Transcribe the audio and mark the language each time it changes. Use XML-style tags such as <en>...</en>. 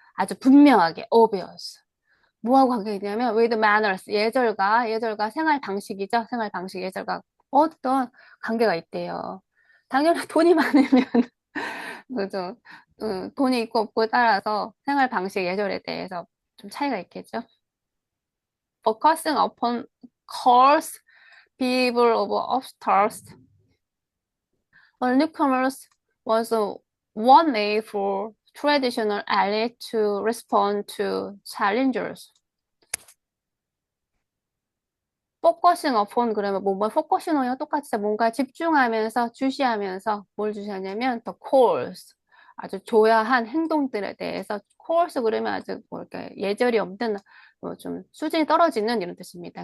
<ko>아주 분명하게, obvious. 뭐하고 관계가 있냐면,</ko> <en>with manners,</en> <ko>예절과 생활 방식이죠. 생활 방식, 예절과 어떤 관계가 있대요. 당연히 돈이 많으면, 그죠. 돈이 있고 없고에 따라서 생활 방식, 예절에 대해서 좀 차이가 있겠죠.</ko> <en>Focusing upon course, behavior of upstarts, newcomers was one way for traditional elite to respond to challengers. focusing upon</en> <ko>그러면 뭐</ko> <en>focusing on</en> <ko>이랑 똑같이 뭔가 집중하면서 주시하면서 뭘 주시하냐면</ko> <en>the course</en> <ko>아주 조야한 행동들에 대해서 course 그러면 아주 뭐 이렇게 예절이 없는 뭐 좀 수준이 떨어지는 이런 뜻입니다.</ko>